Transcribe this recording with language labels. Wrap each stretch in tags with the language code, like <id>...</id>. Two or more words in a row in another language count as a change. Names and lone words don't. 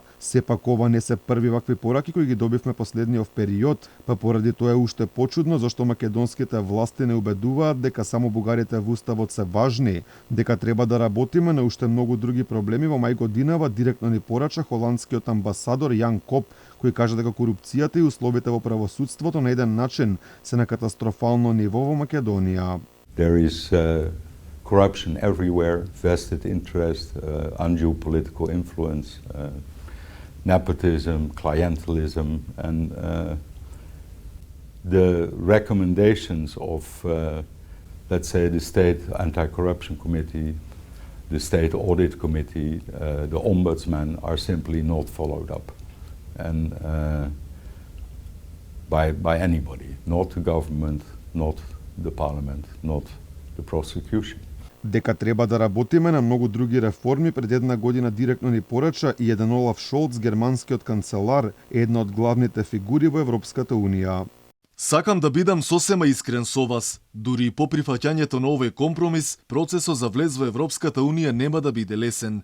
<mk>Сепак ова не се први вакви пораки кои ги добивме последниот период, па поради тоа е уште почудно зашто македонските власти не убедуваат дека само бугарите во уставот се важни, дека треба да работиме на уште многу други проблеми. Во мај годинава директно ни порача холандскиот амбасадор Јан Коп, кој кажа дека корупцијата и условите во правосудството на еден начин се на катастрофално ниво во Македонија.</mk> <en>There is corruption everywhere, vested interest, undue political influence, nepotism, clientelism, and the recommendations of, let's say, the State Anti-Corruption Committee, the State Audit Committee, the Ombudsman are simply not followed up, and by anybody, not the government, not the parliament, not the prosecution.</en> <mk>Дека треба да работиме на многу други реформи, пред една година директно ни порача и еден Олаф Шолц, германскиот канцелар, една од главните фигури во Европската Унија. Сакам да бидам сосема искрен со вас. Дури и по прифаќањето на овој компромис, процесот за влез во Европската Унија нема да биде лесен.</mk>